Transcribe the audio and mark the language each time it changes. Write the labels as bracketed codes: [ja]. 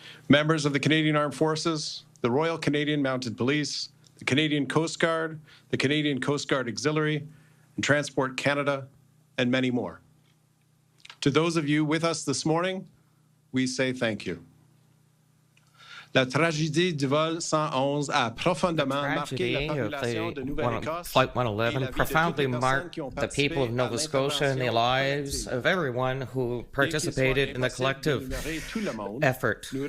[en] Members of the Canadian Armed Forces, the Royal Canadian Mounted Police, the Canadian Coast Guard, the Canadian Coast Guard Auxiliary, and Transport Canada, and many more. To those of you with us this morning, we say thank you. [fr] La tragédie du vol 111 a profondément marqué la population de Nouvelle-Écosse. [en] Flight 111 profoundly marked the people of Nova Scotia and the lives of everyone who participated in the collective effort.